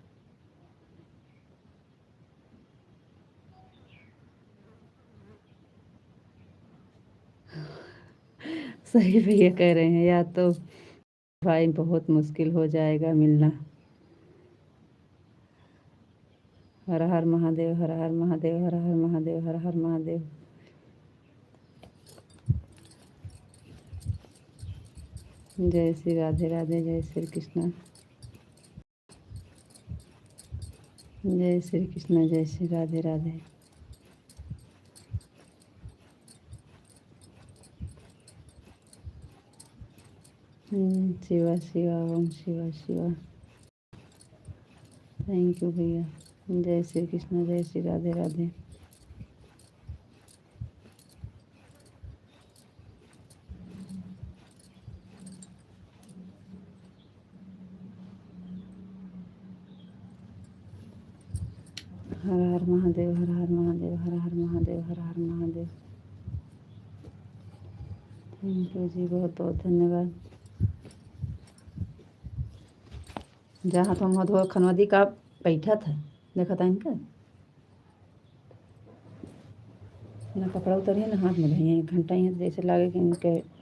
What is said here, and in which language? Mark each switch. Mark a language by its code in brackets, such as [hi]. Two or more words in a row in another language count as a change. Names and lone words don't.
[hi] सही भैया कह रहे हैं, या तो भाई बहुत मुश्किल हो जाएगा मिलना। हर हर महादेव, हर हर महादेव, हर हर महादेव, हर हर महादेव। जय श्री राधे राधे, जय श्री कृष्ण, जय श्री कृष्ण, जय श्री राधे राधे। शिवा शिवा, ओम शिवा शिवा। [en] thank you [hi] भैया। जय श्री कृष्ण, जय श्री राधे राधे। हर हर महादेव, हर हर महादेव, हर हर महादेव, हर हर महादेव। [en] thank you [hi] जी, बहुत बहुत धन्यवाद। जहाँ तुम मधुआ खनवदी का बैठा था, देखा था इनका ना कपड़ा उतरिए ना हाथ में धोइए, 1 घंटा ही जैसे लगे कि इनके